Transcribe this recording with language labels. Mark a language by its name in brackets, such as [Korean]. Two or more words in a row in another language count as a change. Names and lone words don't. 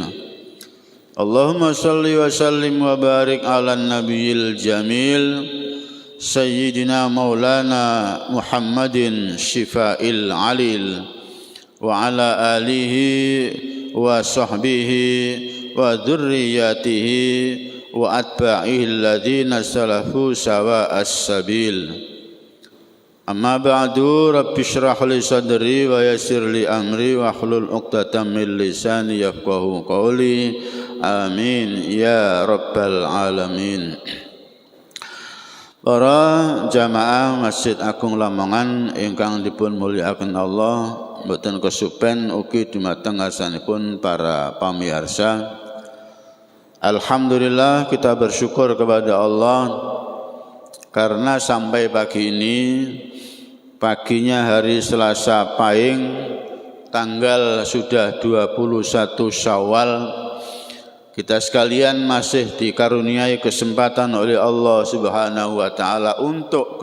[Arabic] اللهم صل وسلم وبارك على النبي الجميل سيدنا مولانا محمد شفاء العليل وعلى آله وصحبه وذرياته وأتباعه الذين سلكوا سواء السبيل. أما بعد رب اشرح لي صدري ويسر لي أمري واحلل عقدة من لساني يفقهوا قولي. آمين يا رب العالمين. [Javanese] Para jamaah Masjid Agung Lamongan ingkang dipun mulyakaken Allah, mboten kesupen ugi dumateng ngarsanipun para pamirsa. [Indonesian] Alhamdulillah, kita bersyukur kepada Allah karena sampai pagi ini, paginya hari Selasa Pahing, tanggal sudah 21 Syawal, kita sekalian masih dikaruniai kesempatan oleh Allah [Arabic] سبحانه وتعالى [Indonesian] untuk